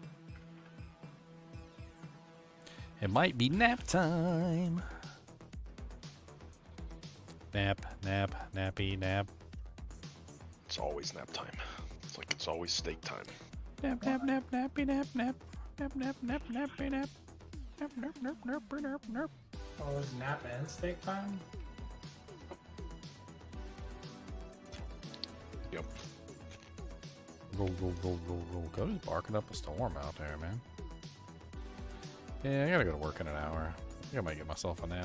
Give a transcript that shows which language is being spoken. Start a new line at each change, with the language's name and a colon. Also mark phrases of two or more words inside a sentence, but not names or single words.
English: It might be nap time. Nappy nap. It's always nap time. It's like it's always steak time. Nap, nap, nap, nappy, nap, nap. Nap, nap, nap, nappy, nap. Nap, nap, nap, nap, nap, nap. Oh, was nap and steak time? Yep. Roll, roll, roll, roll, roll. Cody's barking up a storm out there, man. Yeah, I gotta go to work in an hour. I think I might get myself a nap.